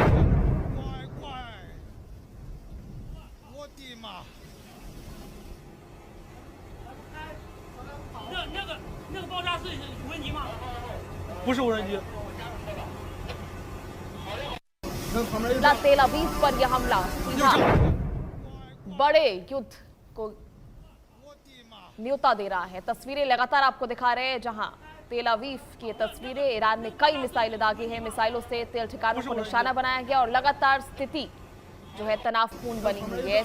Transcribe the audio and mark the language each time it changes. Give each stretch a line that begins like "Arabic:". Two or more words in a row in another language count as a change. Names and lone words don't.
Chinese: 乖乖，我的妈！那个爆炸是无人机吗？不是无人机。那旁边又炸了。
Hindi: तेल अवीव पर यह हमला सीधा बड़े युद्ध को न्योता दे रहा है। तस्वीरें लगातार आपको दिखा रहे हैं जहां तेल अवीव की ये तस्वीरें। ईरान ने कई मिसाइलें दागी हैं, मिसाइलों से तेल ठिकानों को निशाना बनाया गया और लगातार स्थिति जो है तनावपूर्ण बनी हुई है।